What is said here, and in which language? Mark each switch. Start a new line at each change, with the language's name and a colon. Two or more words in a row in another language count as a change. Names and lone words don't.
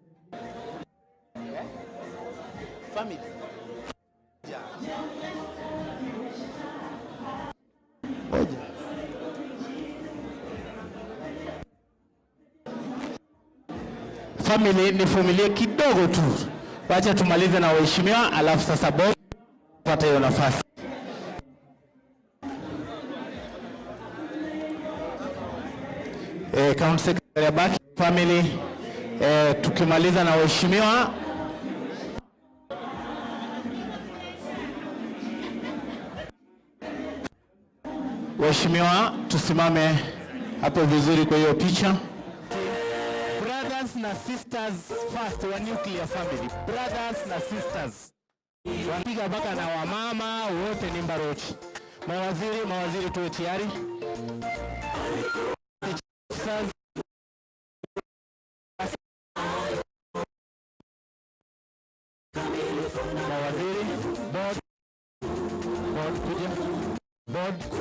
Swahili: Family. Family ni familia kidogo tu. Wacha tumalize na waheshimiwa alafu sasa boss pata hiyo nafasi. County Secretary Abaki family, tukimaliza na waheshimiwa. Waheshimiwa, tusimame hapo vizuri kwa hiyo picha. Brothers na sisters first wa
English: nuclear family.
Swahili: Brothers na sisters. Wapiga baka na wamama wote ni Mbarochi. Mawaziri tuwe tayari. Mawaziri, board kuja, board,